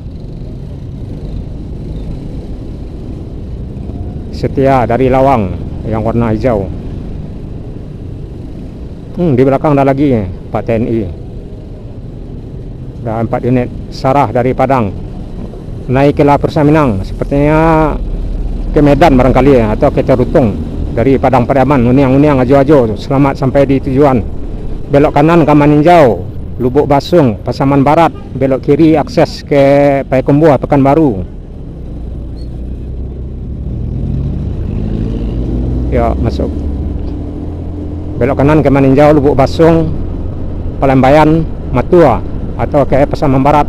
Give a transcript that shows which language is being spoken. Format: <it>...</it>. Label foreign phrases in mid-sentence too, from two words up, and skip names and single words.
<id>Setia dari Lawang yang warna hijau. Di belakang ada lagi Pak TNI. Ada 4 unit. Sarah dari Padang naik ke Lapor Minang, sepertinya ke Medan barangkali ya, atau ke Terutung. Dari Padang Pariaman,</id> <min>uniang-uniang ajo-ajo,</min> <id>selamat sampai di tujuan. Belok kanan Kamaninjau, Lubuk Basung, Pasaman Barat. Belok kiri akses ke Payakumbuh, Pekanbaru. Ya, masuk. Belok kanan Kamaninjau, Lubuk Basung, Palembayan, Matua, atau ke Pasaman Barat.</id>